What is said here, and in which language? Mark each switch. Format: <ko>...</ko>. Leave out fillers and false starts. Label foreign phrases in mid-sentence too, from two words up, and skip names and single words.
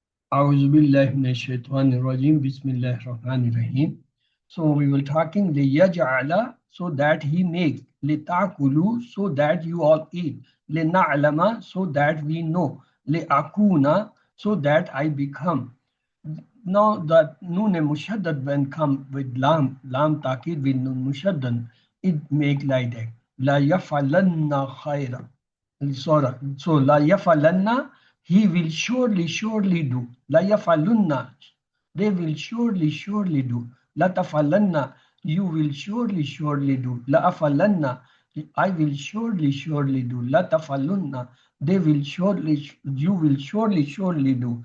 <ar>أعوذ بالله من الشيطان الرجيم بسم الله الرحمن الرحيم.</ar> <en>So we will talking ليجعل so that he makes لتأكلوا so that you all eat لنعلم so that we know لأكون so that I become. Now the</en> <ar>نون مشدد</ar> <en>when come with</en> <ar>لام توكيد</ar> <en>with</en> <ar>نون مشدد,</ar> <en>it make like that.</en> <ar>ليفعلن خيرا. So ليفعلن,</ar> <en>he will surely do.</en> <ar>ليفعلن,</ar> <en>they will surely do.</en> <ar>لتفعلن,</ar> <en>you will surely do.</en> <ar>لأفعلن,</ar> <en>I will surely do.</en> <ar>لتفعلن,</ar> <en>they will you will surely do.</en>